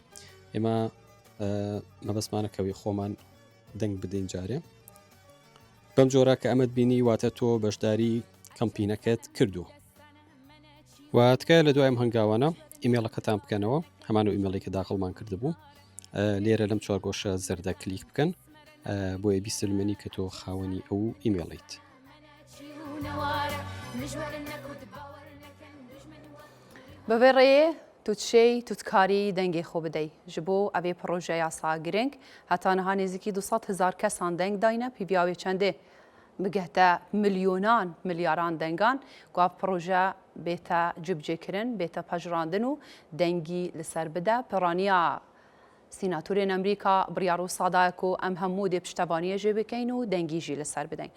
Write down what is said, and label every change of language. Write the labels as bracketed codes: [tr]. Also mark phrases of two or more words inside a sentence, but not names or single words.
[ckb] ئێمە مەبەستمانە کەوی خۆمان دەنگ بدەین جارێ بەم جۆرە کە ئەمەد بینی واتە تۆ بەشداری کەمپینەکەت کردو و تکایە لە دوای ئەم هەنگاوانە ئیمێڵەکەتان بکەنەوە هەمان و ئیمێڵی کە داخڵمان کردبوو لێرە لەم چوارگۆشە زەردە کلیک بکەن بۆیە بیسلمێنی کە تۆ خاوەنی ئەو ئیمێڵیت. [ku] بەvê rêyê tu tişê tu dikarî dengê xwe bideyî ji bo evê projeya sa giring heta niha nêzîkî 200,000 kesan deng dayne pîviya wê çendê bigehte milyonan milyaran dengan ku ev proje bête cibcêkirin bête pejrandin û dengî li ser bide piraniya Sînatûrên Emerîka biryar wisa daye ku em hemû dê piştevaniyê jê bikin û dengî jî li ser bidin.